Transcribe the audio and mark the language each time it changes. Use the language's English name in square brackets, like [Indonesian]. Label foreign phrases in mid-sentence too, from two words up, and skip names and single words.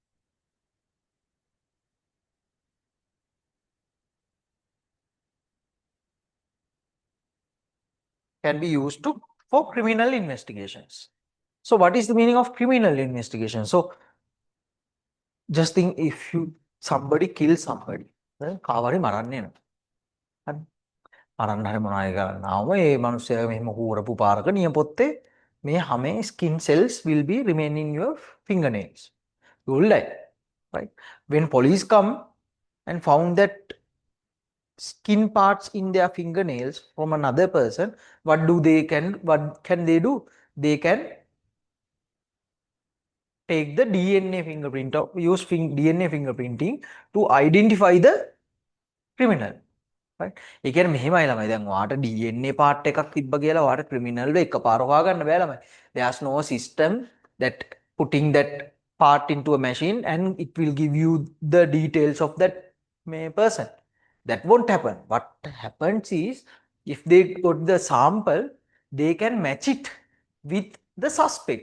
[English] Can be used to for criminal investigations. So what is the meaning of criminal investigation? So just think, if you somebody kills somebody, [Sinhala] කාවරි මරන්නේ නෑ. හරි. මරන්න හරි මොනවා හරි කරන්නාම ඒ මිනිස්සයා මෙහෙම හූරපු පාරක නියපොත්තේ මේ හැමේ [English] skin cells will be remaining in your fingernails. You will die, right? When police come and found that skin parts in their fingernails from another person, what can they do? They can take the DNA fingerprint or use DNA fingerprinting to identify the criminal, right? [Sinhala] ඒ කියන්නේ මෙහෙමයි ළමයි, දැන් ඔයාට DNA part එකක් තිබ්බ කියලා ඔයාට criminal එක එකපාර හොයාගන්න බෑ ළමයි. [English] There's no system that putting that part into a machine and it will give you the details of that person. That won't happen. What happens is, if they got the sample, they can match it with the suspect.